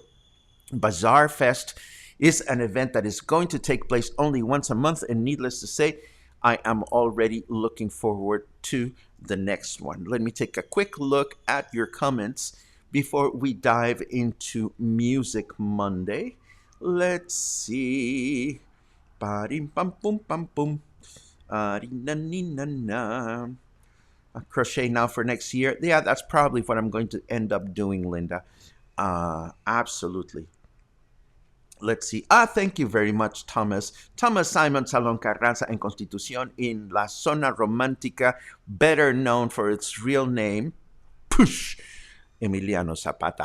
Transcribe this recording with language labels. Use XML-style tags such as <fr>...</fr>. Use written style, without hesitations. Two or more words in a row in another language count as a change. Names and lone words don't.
<en>Bazaar Fest is an event that is going to take place only once a month, and needless to say, I am already looking forward to the next one. Let me take a quick look at your comments before we dive into Music Monday. Let's see. Ba-dee-bum-bum-bum-bum. Na-na-na-na. A crochet now for next year. Yeah, that's probably what I'm going to end up doing, Linda. Absolutely. Let's see. Thank you very much, Thomas. Thomas Simon Salón Carranza en Constitución in La Zona Romántica, better known for its real name, Push, Emiliano Zapata.</en>